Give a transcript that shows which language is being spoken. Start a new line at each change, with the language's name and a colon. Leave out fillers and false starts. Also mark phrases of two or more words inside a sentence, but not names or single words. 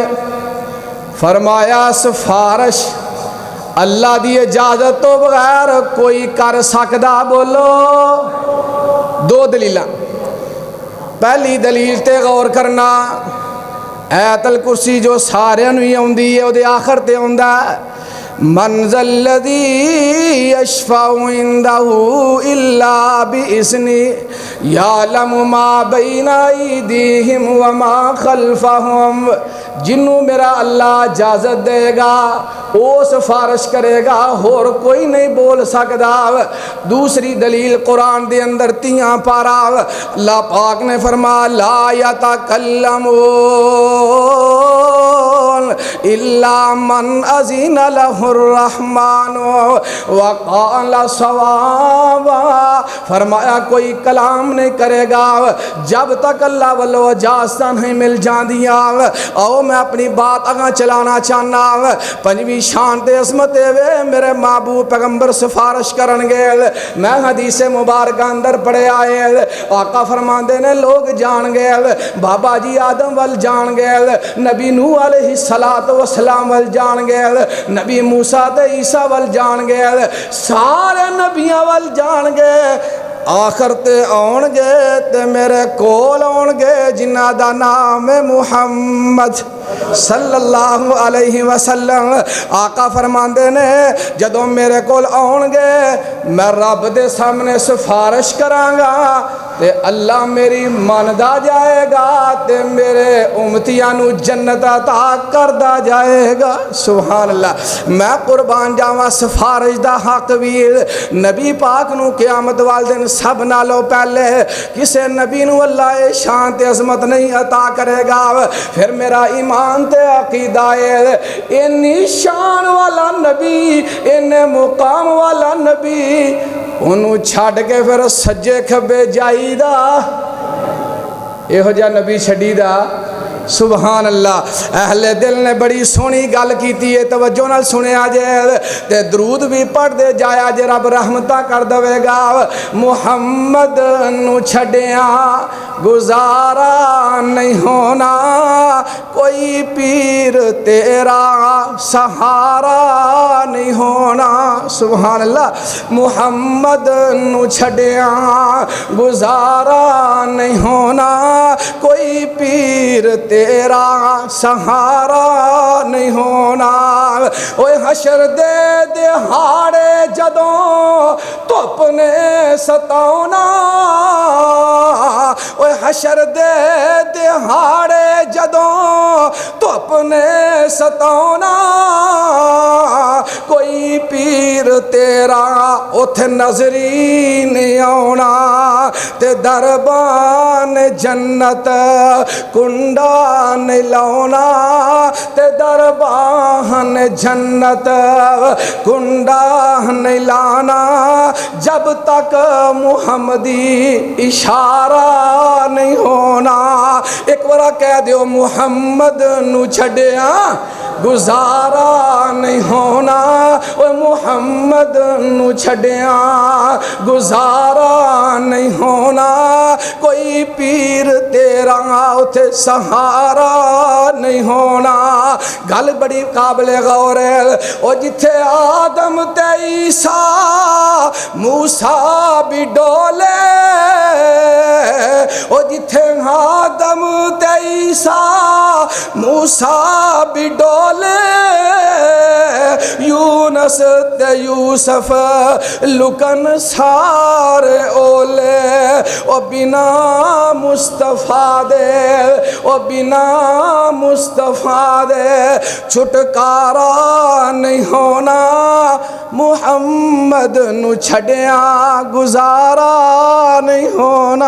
Punjabi: فرمایا سفارش اللہ دی اجازت تو بغیر کوئی کر سکدا. بولو دو دلیلاں. پہلی دلیل تے غور کرنا آیت الکرسی جو سارے نوی ہوندی ہے وہ دے آخر تے ہوندہ
Arabic: من ذا الذی یشفع عنده الا باذنہ یعلم ما بین ایدیہم وما خلفہم.
Punjabi: جنوں میرا اللہ اجازت دے گا وہ سفارش کرے گا اور کوئی نہیں بول سکدا. دوسری دلیل قرآن دے اندر 3 پارا اللہ پاک نے فرمایا
Arabic: لا یتکلمون الا من اذن لہ الرحمن وقال صوابا.
Punjabi: فرمایا کوئی کلام نہیں کرے گا جب تک اللہ والو اجازت نہیں مل جاندیاں. آؤ میں اپنی بات آگاں چلانا چاہنا. پنجویں شان تے عظمت وے میرے محبوب پیغمبر سفارش کرن گے. میں حدیث مبارکہ اندر پڑھے آئے آقا فرماندے نے لوگ جان گے بابا جی آدم وال جان گے, نبی نوح
Arabic: علیہ السلام
Punjabi: وال جان گے, نبی موسیٰ تے عیسیٰ وال جان گے, سارے نبیاں وال جان گے. آخر تے آن گے تے میرے کول آن گے جنہ دا نام محمد
Arabic: صلی اللہ علیہ وسلم
Punjabi: آقا فرماندے نے جدوں میرے کول آن گے میں رب دے سامنے سفارش کرانگا تے اللہ میری ماندا جائے گا تے میرے امتیاں نو جنت عطا کردا جائے گا.
Arabic: سبحان اللہ.
Punjabi: میں قربان جاواں سفارش دا حق بھی نبی پاک نو قیامت والے دن سب نالوں پہلے کسے نبی نو اللہ شان تے عظمت نہیں عطا کرے گا. پھر میرا ایمان تے عقیدہ ہے انی شان والا نبی ان مقام والا نبی انہوں چھاڑ کے پھر سجے کھبے جائی دا یہ ہو جا نبی چھڑی دا.
Arabic: سبحان اللہ.
Punjabi: اہل دل نے بڑی سونی گل کیتی ہے توجہ نال سنے آجے تے درود بھی پڑھ دے جایا جے رب رحمتہ کر دوے گا. محمد نو چھڑیاں گزارا نہیں ہونا کوئی پیر تیرا سہارا نہیں ہونا.
Arabic: سبحان اللہ.
Punjabi: محمد نو چھڑیاں گزارا نہیں ہونا کوئی پیر تیرا سہارا نہیں ہونا. اوے حشر دے دہاڑے جدوں دھوپ نے ستاونا اوے حشر دے دہاڑے جدوں دھوپ نے ستاونا کوئی پیر تیرا اتھے نظری نہیں آونا تے دربان جنت کنڈا نہیں لاؤنا تے دربان جنت کنڈا نہیں لانا جب تک محمدی اشارہ نہیں ہونا. ایک بار کہہ دیو محمد نو چھڑیاں گزارا نہیں ہونا اوے محمد نو چھڑیاں گزارا نہیں ہونا کوئی پیر تیرا اتھے سہارا نہیں ہونا. گل بڑی قابل غور ہے او جتھے آدم تے عیسیٰ موسیٰ بھی ڈولے او جتھے آدم تے عیسیٰ موسیٰ بھی ڈولے یونس تے یوسف لکن سارے اولے او بنا مصطفیٰ دے او بنا مصطفیٰ دے چھٹکارا نہیں ہونا محمد نو چھڑیاں گزارا نہیں ہونا.